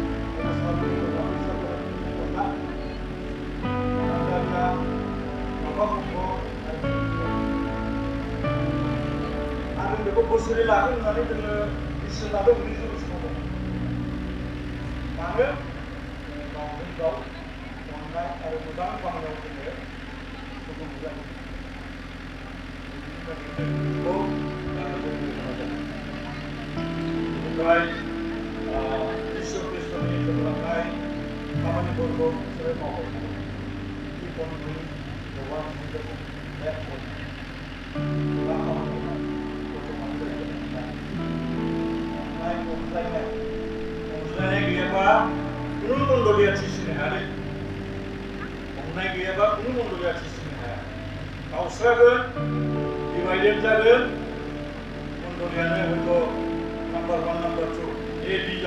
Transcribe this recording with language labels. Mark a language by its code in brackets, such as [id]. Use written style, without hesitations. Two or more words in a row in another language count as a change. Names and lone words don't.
[brx] आरो बेखौ बोसोरै लागोन होननानै जोङो डिसिसन लादों रिजलुसनाव दं मानो गावजों गाव अननाय आरो मोजां खामानियाव जोङो सुबुं जायो बेनिफ्राय इसोर ख्रिस्ट'नि जोबलांनाय खामानिफोरखौ बिसोरो मावबाय थादों [en] keep on doing the work of the that way [brx] अनज्लायनाय गैयाबा खुनु मण्डलिया थिसिनो हाया अननाय गैयाबा खुनु मण्डलिया थिसिनो हाया गावस्रागोन डिभाइडेड जागोन मण्डलियानो हयथ' नाम्बार 1 नाम्बार 2 A B